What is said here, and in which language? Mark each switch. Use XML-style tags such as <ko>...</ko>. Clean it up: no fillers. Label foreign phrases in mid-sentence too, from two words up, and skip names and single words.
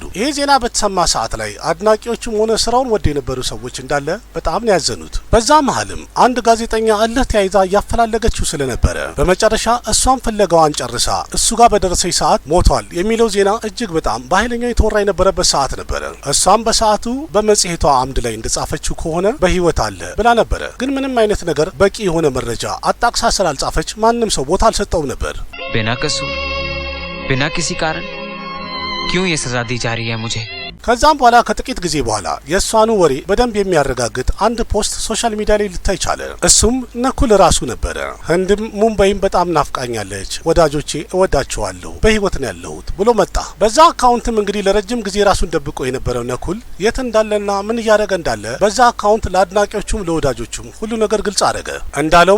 <am>ይሄ ዜና በተሰማ ሰዓት ላይ አድናቂዎቹም ሆነ ስራውን ወደ የነበሩ ሰዎች እንዳለ በጣም ነው ያዘኑት። በዛ መሀልም አንድ ጋዜጠኛ እልህ ተያይዛ እያፈላለገችው ስለነበረ በመጨረሻ እሷን ፍለጋዋን ጨርሳ እሱ ጋር በደረሰች ሰዓት ሞቷል የሚለው ዜና እጅግ በጣም በኃይለኛው የተወራ የነበረበት ሰዓት ነበረ። እሷም በሰዓቱ በመጽሔቷ አምድ ላይ እንደጻፈችው ከሆነ በህይወት አለ ብላ ነበረ። ግን ምንም አይነት ነገር በቂ የሆነ መረጃ አጣቅሳ ስላልጻፈች ማንም ሰው ቦታ አልሰጠውም ነበር።</am> <hi>बिना कसूर बिना किसी कारण क्यों ये सजा दी जा रही है मुझे?</hi> <am>ከዛም በኋላ ከጥቂት ጊዜ በኋላ የእሷኑ ወሬ በደንብ የሚያረጋግጥ አንድ ፖስት ሶሻል ሚዲያ ላይ ልታይ ቻለ። እሱም ነኩል ራሱ ነበረ። ህንድም ሙምባይም በጣም ናፍቃኛለች፣ ወዳጆቼ እወዳቸዋለሁ፣ በህይወት ነው ያለሁት ብሎ መጣ። በዛ አካውንትም እንግዲህ ለረጅም ጊዜ ራሱን ደብቆ የነበረው ነኩል የት እንዳለና ምን እያደረገ እንዳለ በዛ አካውንት ለአድናቂዎቹም ለወዳጆቹም ሁሉ ነገር ግልጽ አደረገ። እንዳለውም</am>